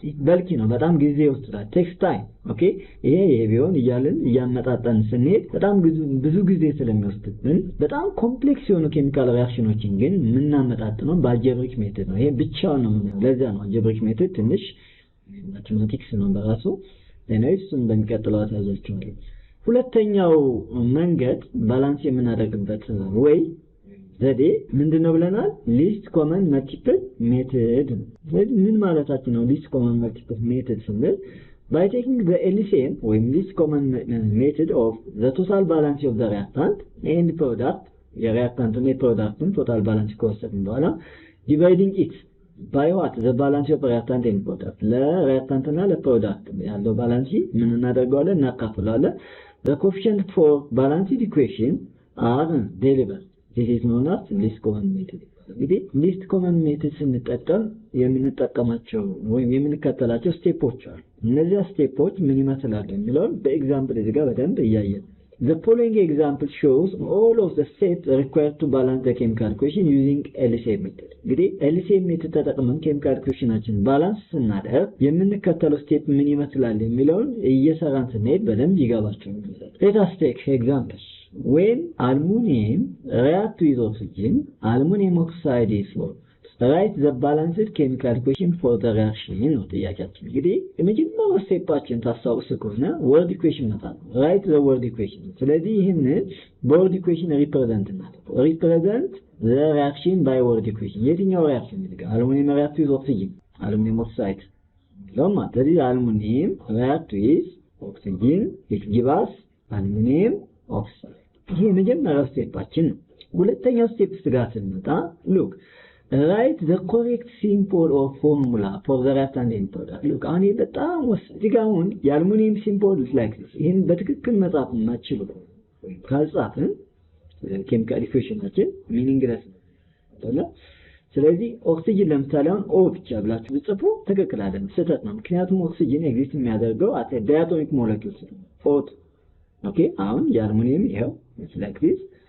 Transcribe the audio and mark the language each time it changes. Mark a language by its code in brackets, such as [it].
[am] በልኪ ነው፣ በጣም ጊዜ ይወስዳል። ቴክስ ታይም ኦኬ። ይሄ ቢሆን እያልን እያመጣጣን ስንሄድ በጣም ብዙ ጊዜ ስለሚወስድብን በጣም ኮምፕሌክስ የሆኑ ኬሚካል ሪአክሽኖችን ግን የምናመጣጥነው በአልጀብሪክ ሜተድ ነው። ይሄ ብቻውን ነው። ለዛ ነው አልጀብሪክ ሜተድ ትንሽ ማቴማቲክስ ነው በራሱ። እሱን በሚቀጥለው አሳያችኋለሁ። ሁለተኛው መንገድ ባላንስ የምናደርግበት ወይ ዘዴ ምንድነው ብለናል? ሊስት ኮመን መልቲፕል ሜተድ። ስለዚህ ምን ማለታችን ነው? [en] ሊስት ኮመን መልቲፕል ሜተድ ስንል by taking the LCM or least common method of the total balance of the reactant and product, the reactant and product total balance [am] ከወሰድን በኋላ [en] dividing it by what the balance of reactant and product [am] ለሪያክታንት እና ለፕሮዳክት ያለው ባላንስ ምን እናደርገዋለን እናካፍላለን [en] the coefficient for balanced equation are delivered this is known as least common method እንግዲህ least common method [am] ስንጠቀም የምንጠቀማቸው ወይም የምንከተላቸው ስቴፖች አሉ እነዚህ ስቴፖች ምን ይመስላሉ የሚለው በኤግዛምፕል እዚህ ጋር በደንብ እያየን [en] The following example shows all of the steps required to balance the chemical equation using LCM method. [am] እንግዲህ LCM method ተጠቅመን chemical equationችን balance ስናደርግ የምንከተለው ስቴፕ ምን ይመስላል የሚለውን እየሰራን ስንሄድ በደንብ ይገባችኋል። [en] Let us take examples. When aluminum reacts with oxygen, aluminum oxide is formed. Write the balanced chemical equation for the reaction [am] ነው ጥያቄያችን እንግዲህ የመጀመሪያው ስቴፓችን ታሳውስ ከሆነ [en] word equation መጣን write the word equation ስለዚህ ይሄንን word equation represent the reaction by word equation የትኛው reaction ይልጋ aluminum react with oxygen aluminum oxide ለማ ስለዚህ aluminum react with oxygen it gives us aluminum oxide [am] ይሄ የመጀመሪያው ስቴፓችን ሁለተኛው ስቴፕ ጋር ስንመጣ [en] look Write the correct symbol or formula for the reactant and product. [am] Look, አሁን በጣም እዚህ ጋር አሁን የአልሙኒየም ሲምቦል [en] is like this. [am] ይሄን በትክክል መጻፍ ማችሉ ካልጻፍን ኬሚካል ኢኩዌሽናችን ሚኒንግለስ ነው። ስለዚህ ኦክሲጅን ለምሳሌ አሁን ኦ ብቻ ብላችሁ ብትጽፉ ትክክል አይደለም ስህተት ነው። ምክንያቱም ኦክሲጅን ኤግዚስት የሚያደርገው አት ዳያቶሚክ ሞለኪውልስ ነው። ኦት ኦኬ አሁን የአልሙኒየም ይሄው [en] is like this.